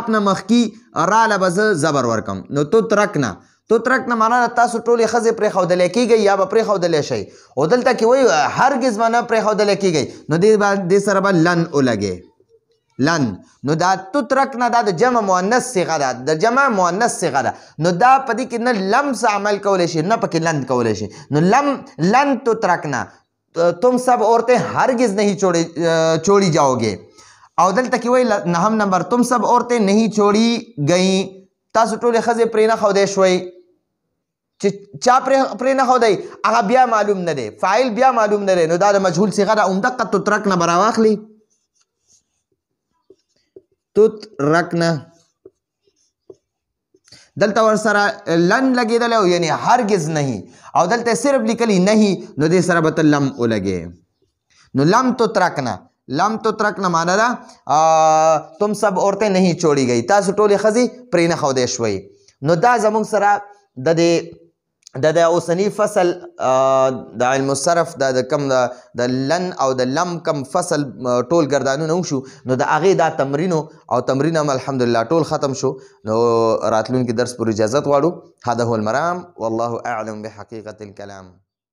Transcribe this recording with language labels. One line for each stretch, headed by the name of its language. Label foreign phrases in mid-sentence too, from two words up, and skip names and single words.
Pashto: نه مخکې را له به زه زبر ورکم نو تترکنا معنا ده تاسو ټولې ښځې پرېښودلی کېږئ یا به پرېښودلی شئ او دلته کې وایي هرګز به نه پرېښودلی کېږئ نو دې سره به لن ولګې لن نو دا تترکنا دا د جمع مؤنث صيغه ده د جمع مؤنث صيغه ده نو دا پدې کې نه لم سے عمل کولی شي نه پکې لن کولی شي نو لن تترکنا
Urdu: تم سب عورتیں ہرگز نہیں چھوڑی جاؤ گے
Pashto: او دلته کې وایي نهم نمبر
Urdu: تم سب عورتیں نہیں چھوڑی گئیں
Pashto: تاسو ټولې ښځې پرې نه ښودی شوئ چې چا پرې نه ښودی هغه بیا معلوم نه دی فاعل بیا معلوم نه دی نو دا د مجهول صيغه ده همدقه تترکنا به راواخلي تترکنا دلته ورسره لن لګېدلی او یعنی
Urdu: هرگز نہیں
Pashto: او دلته صرف لیکلی نہیں نو دې سره به ته لم ولګې نو لم تترکنا معنا ده
Urdu: تم سب عورتیں نہیں چھوڑی گئی
Pashto: تاسو ټولې ښځې پرې نه ښودی شوئ نو دا زموږ سره د اوسني فصل د علم الصرف د کم د لن او د لم کم فصل ټول ګردانونه وشو نو د هغې دا تمرینو او تمرین هم الحمدلله ټول ختم شو نو راتلونکي درس پر اجازت غواړو
Arabic: هذا هو المرام والله اعلم بحقیقة الكلام